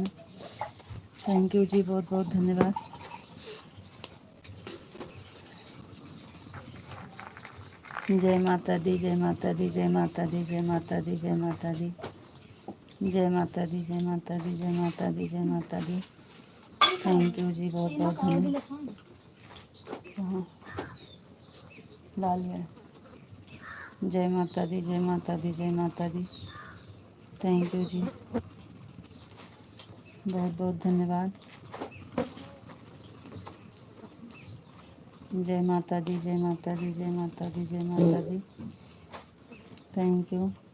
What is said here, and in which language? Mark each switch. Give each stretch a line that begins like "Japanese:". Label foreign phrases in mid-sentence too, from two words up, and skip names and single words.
English: thank you
Hindi: जी, बहुत बहुत धन्यवाद। जय माता दी जय माता दी जय माता दी जय माता दी जय माता दी जय माता दी जय माता दी जय माता दी जय माता दी।
English: thank you
Hindi: जी, बहुत बहुत धन्यवाद। हाँ ला लिया। जय माता दी जय माता दी जय माता दी।
English: thank you
Hindi: जी, बहुत बहुत धन्यवाद। जय माता दी जय माता दी जय माता दी जय माता दी।
English: thank you.